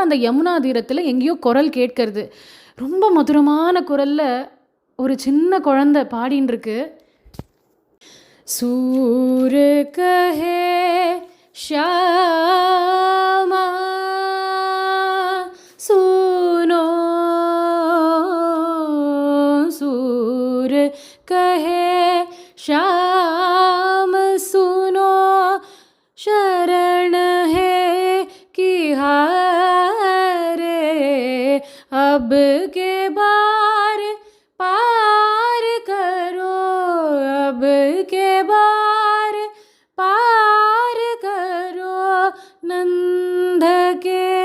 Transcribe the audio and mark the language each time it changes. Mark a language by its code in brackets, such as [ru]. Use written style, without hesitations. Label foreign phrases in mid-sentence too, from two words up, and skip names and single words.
[ta] அந்த யமுனா தீரத்தில் எங்கேயோ குரல் கேட்கறது. ரொம்ப மதுரமான குரலில் ஒரு சின்ன குழந்தை பாடின்னு இருக்கு. [hi] सूर कहे श्याम सुनो, सूर कहे श्याम सुनो, शरण है कि हारे, अब के बार पार करो, अब के बार पार करो, नंद के